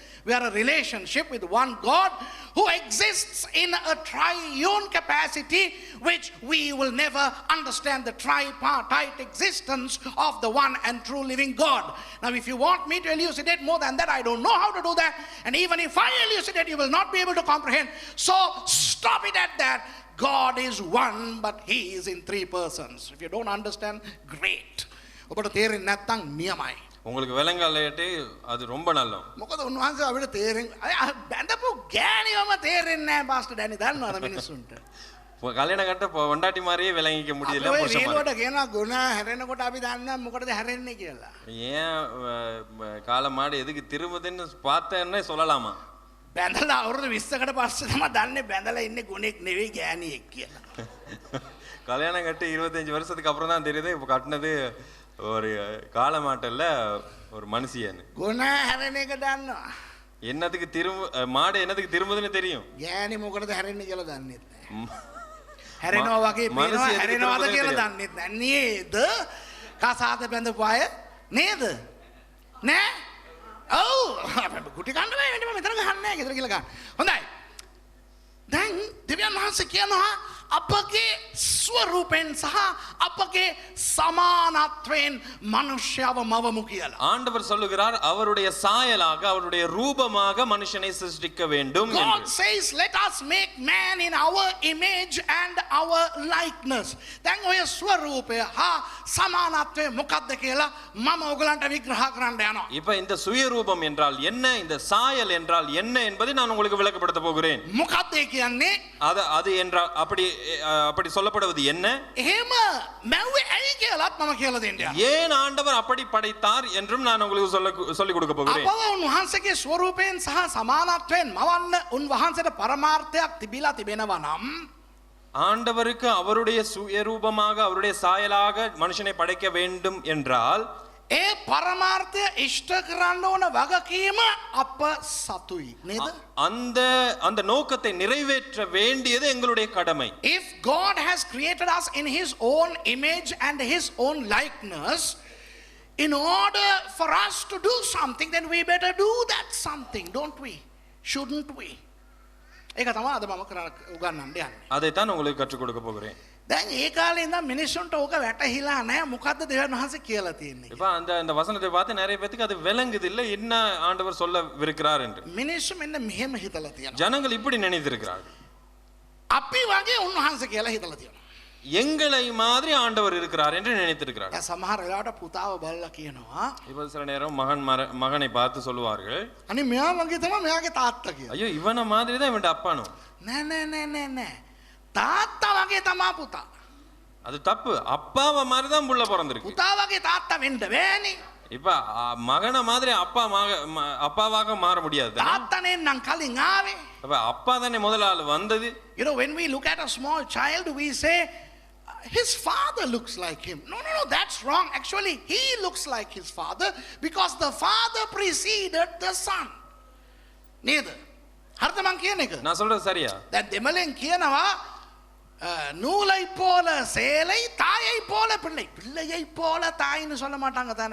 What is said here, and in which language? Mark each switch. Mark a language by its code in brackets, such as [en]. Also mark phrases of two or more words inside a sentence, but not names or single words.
[en] We are a relationship with one God who exists in a triune capacity, which we will never understand the tripartite existence of the one and true living God. Now if you want me to elucidate more than that, I don't know how to do that. And even if I elucidate, you will not be able to comprehend. So stop it at that. God is one, but he is in three persons. If you don't understand, great. [si] ඔබට තේරෙන්නේ නැත්නම් නියමයි. [ta] உங்களுக்கு விளங்கலையටි அது ரொம்ப நல்லது. [si] මොකද උන්වහන්සේ අපිට තේරෙන්නේ බැඳපු ගෑණිවම තේරෙන්නේ නැහැ පාස්ටර් ඩැනි දන්නවද මිනිස්සුන්ට. [ta] கல்யாணம் கட்ட பொண்டாட்டி மாதிரியே விளங்கிக்க முடியல. [si] පුරුෂයාට කියනවා ගුණ හැරෙනකොට අපි දන්නේ මොකටද හැරෙන්නේ කියලා. [ta] ஏன் காலமாடு எதுக்கு திரும்புதுன்னு பார்த்தேன்னே சொல்லலாமா? [si] බැඳලා අවුරුදු 20කට පස්සේ තමයි දන්නේ බැඳලා ඉන්නේ ගුණෙක් නෙවෙයි ගෑණියෙක් කියලා. [ta] கல்யாணம் கட்டி 25 வருஷத்துக்கு அப்புறம் தான் தெரியுது இப்போ கட்டினது ஒரு காலமாட்டல்ல ஒரு மனுஷியன்னு. [si] ගුණ හැරෙන එක දන්නවා. [ta] என்னத்துக்கு மாடு என்னத்துக்கு திரும்புதுன்னு தெரியும். [si] ගෑණි මොකටද හැරෙන්නේ කියලා දන්නේ නැහැ. හැරෙනවා වගේ පේනවා හැරෙනවද කියලා දන්නේ නැහැ. නේද? කසාද බැඳපු අය නේද? නෑ? ඔව්. ගුටි කන්න බෑ මෙතන ගහන්නේ නැහැ. ගෙදර කියලා ගන්න. හොඳයි. දැන් දෙවියන් වහන්සේ කියනවා අපගේ ස්වරූපෙන් සහ අපගේ සමානත්වයෙන් මනුෂ්‍යව මවමු කියලා. [ta] ஆண்டவர் சொல்லுகிறார் அவருடைய சாயலாக அவருடைய ரூபமாக மனுஷனை சிருஷ்டிக்க வேண்டும் God என்று. [en] says let us make man in our image and our likeness. [si] දැන් ඔය ස්වරූපය හා සමානත්වය මොකක්ද කියලා මම ඔයගලන්ට විග්‍රහ කරන්න යනවා. [ta] இப்ப இந்த சுயரூபம் என்றால் என்ன, இந்த சாயல் என்றால் என்ன என்பதை நான் உங்களுக்கு விளக்கப்படுத்த போகிறேன். [si] මොකක්ද ඒ කියන්නේ? [ta] அது என்றால் அப்படி சொல்லப்படுவது என்ன, [si] එහෙම මැව්වේ ඇයි කියලාත් මම කියලා දෙන්න යනවා. [ta] ஏன் ஆண்டவர் அப்படி படைத்தார் என்றும் நான் உங்களுக்கு சொல்லிக் கொடுக்க போகிறேன். [si] අපව උන්වහන්සේගේ ස්වරූපයෙන් සහ සමානත්වයෙන් මවන්න උන්වහන්සේට පරමාර්ථයක් තිබිලා තිබෙනවා නම් [ta] ஆண்டவருக்கு அவருடைய சுயரூபமாக அவருடைய சாயலாக மனுஷனை படைக்க வேண்டும் என்றால் [si] ඒ පරමාර්ථය ඉෂ්ට කරන්න ඕන වගකීම අප සතුයි නේද? [ta] அந்த நோக்கத்தை நிறைவேற்ற வேண்டியது எங்களுடைய கடமை. [en] If God has created us in his own image and his own likeness, in order for us to do something, then we better do that something, don't we? Shouldn't we? [si] ඒක තමයි අද මම උගන්වන්න යන්නේ. [ta] அதைத்தான் உங்களுக்கு கற்றுக் கொடுக்க போகிறேன். [si] දැන් ඒ කාලේ ඉඳන් මිනිස්සුන්ට ඕක වැටහිලා නැහැ. මොකද්ද දෙවියන් වහන්සේ කියලා තියෙන්නේ? [ta] இப்ப அந்த வசனத்தை பார்த்து நிறைய பேருக்கு அது விளங்குது இல்ல, என்ன ஆண்டவர் சொல்லவிருக்கிறார் என்று. [si] මිනිස්සු මෙන්න මෙහෙම හිතලා තියෙනවා. [ta] ஜனங்கள் இப்படி நினைத்திருக்கிறார்கள். [si] අපි වගේ උන්වහන්සේ කියලා හිතලා තියෙනවා. [ta] எங்களை மாதிரி ஆண்டவர் இருக்கிறார் என்று நினைத்திருக்கிறார்கள். [si] දැන් සමහර වෙලාවට පුතාව බලලා කියනවා [ta] இப்ப சில நேரம் மகனை பார்த்து சொல்லுவார்கள், [si] අනේ මෙයා වගේ තමයි මෙයාගේ තාත්තා කියලා. [ta] ஐயோ இவனை மாதிரி தான் இவன் அப்பானும். [si] නෑ නෑ නෑ நே நே තාත්තා වගේ තමයි පුතා. [ta] அது தப்பு. அப்பாவை மாதிரி தான் புள்ள பிறந்திருக்கு. [si] පුතා වගේ තාත්තා වෙන්න බෑනේ. [ta] இப்ப மகனை மாதிரி அப்பாவாக மாற முடியாது. [si] තාත්තනේ නම් කලින් ආවේ. [ta] அப்ப அப்பா தானே முதல் ஆள் வந்தது. [en] You know, when we look at a small child, we say his father looks like him. No, that's wrong. Actually, he looks like his father because the father preceded the son. [si] නේද? හරිද මං කියන එක? [ta] நான் சொல்றது சரியா? [si] දැන් දෙමළෙන් කියනවා [ta] நூலை போல சேலை தாயை போல பிள்ளை பிள்ளையை போல தாයිன்னு சொல்ல மாட்டாங்க தானே.